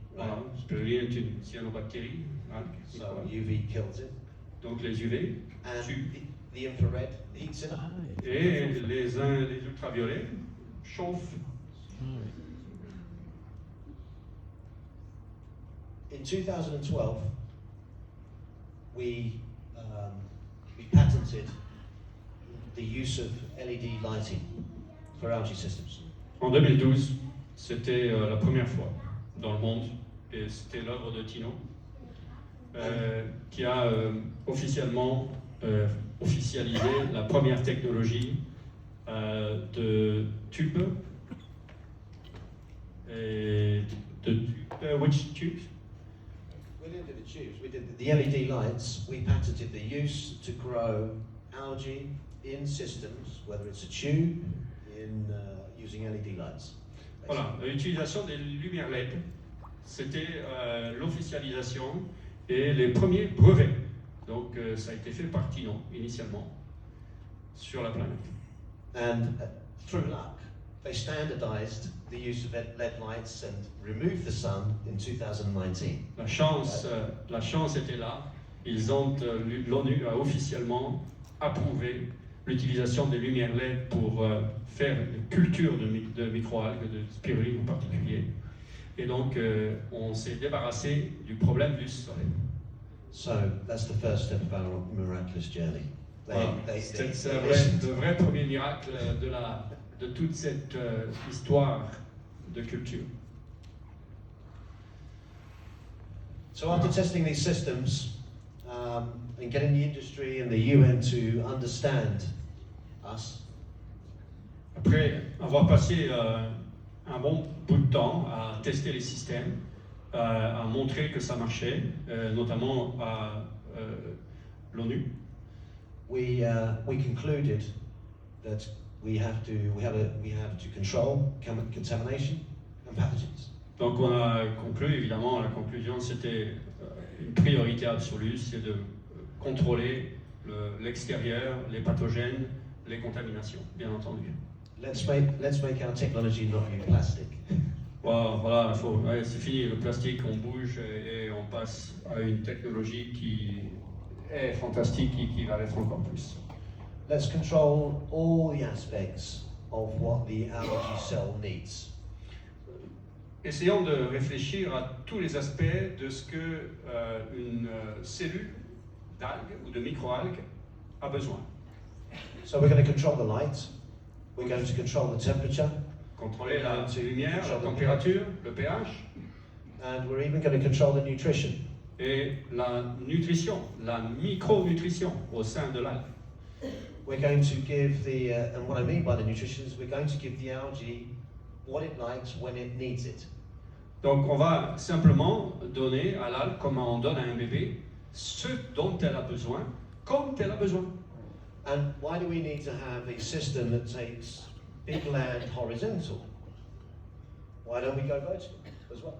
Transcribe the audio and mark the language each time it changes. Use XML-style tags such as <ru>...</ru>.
<fr>Voilà, spirulina est une cyanobactérie, algue.</fr> <en>So UV kills it.</en> <fr>Donc les UV</fr> <en>And</en> <fr>tuent.</fr> <en>the infrared heats it up.</en> <fr>Et les ultraviolets chauffent.</fr> <en>In 2012, we patented the use of LED lighting for algae systems.</en> <fr>En 2012, c'était la première fois dans le monde, et c'était l'œuvre de Tino, qui a officiellement officialisé la première technologie de tube.</fr> <en>Et which tubes? We didn't do the tubes, we did the LED lights. We patented the use to grow algae in systems, whether it's a tube, in using LED lights.</en> <fr>Voilà, l'utilisation des lumières LED, c'était l'officialisation et les premiers brevets. Donc ça a été fait par Tino initialement sur la planète.</fr> <en>And through luck, they standardized the use of LED lights and removed the sun in 2019.</en> <fr>La chance était là. L'ONU a officiellement approuvé l'utilisation des lumières LED pour faire une culture de microalgues, de spiruline en particulier. Et donc, on s'est débarrassé du problème du soleil.</fr> <en>So that's the first step of our miraculous journey.</en> <fr>Voilà. C'est le vrai premier miracle de toute cette histoire de culture.</fr> <en>So after testing these systems and getting the industry and the UN to understand us,</en> <fr>Après avoir passé un bon bout de temps à tester les systèmes, à montrer que ça marchait, notamment à l'ONU,</fr> <en>we concluded that we have to control contamination and pathogens.</en> <fr>donc on a conclu, évidemment, la conclusion c'était une priorité absolue, c'est de contrôler l'extérieur, les pathogènes, les contaminations, bien entendu.</fr> <en>Let's make our technology not use plastic.</en> <fr>Voilà, c'est fini le plastique, on bouge et on passe à une technologie qui est fantastique et qui va l'être encore plus.</fr> <en>Let's control all the aspects of what the algae cell needs.</en> <fr>Essayons de réfléchir à tous les aspects de ce que une cellule d'algue ou de microalgue a besoin.</fr> <en>So we're going to control the light, we're going to control the temperature,</en> <fr>Contrôler la lumière, la température, le pH</fr> <en>and we're even going to control the nutrition.</en> <fr>et la nutrition, la micronutrition au sein de l'algue.</fr> <en>We're going to give and what I mean by the nutrition is we're going to give the algae what it likes when it needs it.</en> <fr>Donc on va simplement donner à l'algue, comme on donne à un bébé, ce dont elle a besoin, comme elle a besoin.</fr> <en>And why do we need to have a system that takes big land horizontal? Why don't we go vertical as well?</en>